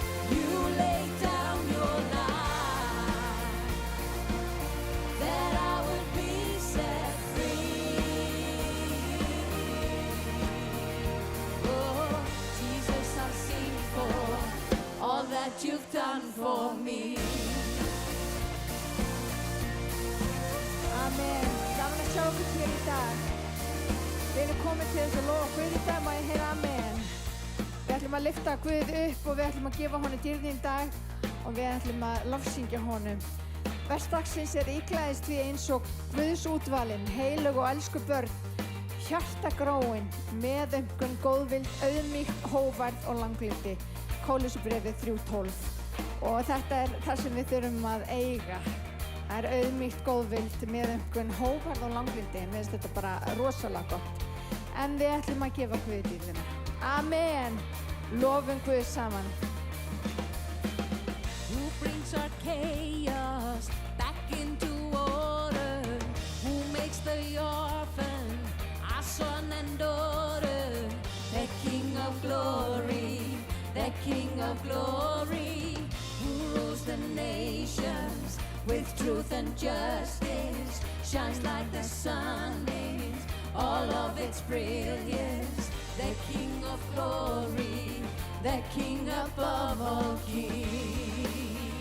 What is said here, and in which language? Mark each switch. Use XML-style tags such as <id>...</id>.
<en>You laid down your life, that I would be set free. Oh, Jesus, I'll sing for all that you've done for me. Amen.</en> <is>Gaman að sjá okkur hér í dag. Við erum komin til þess að lofa Guð í dag, má ég heyra amen. Við ætlum að lyfta Guð upp og við ætlum að gefa honum dýrðin í dag og við ætlum að lofsyngja honum. Vers dagsins íklæðist við eins og Guðs útvalin, heilög og elsku börn, hjartagróin, meðaumkun, góðvild, auðmýkt, hógværð og langlindi. Kólusbréfið 3:12. Og þetta það sem við þurfum að eiga. Það auðmýkt, góðvild, meðaumkun, hógværð og langlindi. Mér finnst þetta bara rosalega gott. En við ætlum að gefa Guði dýrðina. Amen. Lofum Guð saman.</is> <en>Who brings our chaos back into order, who makes the orphan our son and daughter, the King of glory, the King of glory, who rules the nations with truth and justice, shines like the sun in all of its brilliance, the King of glory, the King above all kings.</en>